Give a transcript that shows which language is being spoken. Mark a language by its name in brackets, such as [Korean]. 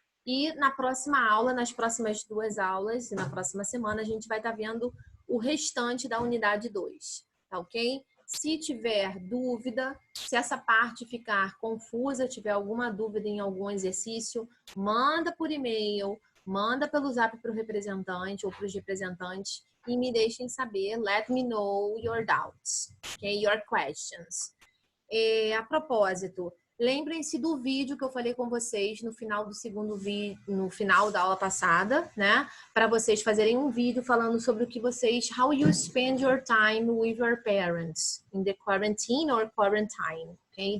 [Portuguese] E na próxima aula, nas próximas 2 aulas e na próxima semana a gente vai estar vendo o restante da unidade 2, tá ok? Se tiver dúvida, se essa parte ficar confusa, tiver alguma dúvida em algum exercício, manda por e-mail, manda pelo zap para o representante ou para os representantes e me deixem saber. [English] Let me know your doubts, okay? Your questions. [Portuguese] A propósito, lembrem-se do vídeo que eu falei com vocês no final do segundo vídeo, no final da aula passada, né? Para vocês fazerem um vídeo falando sobre o que vocês, [English] how you spend your time with your parents in the quarantine or quarantine, [Portuguese] ok?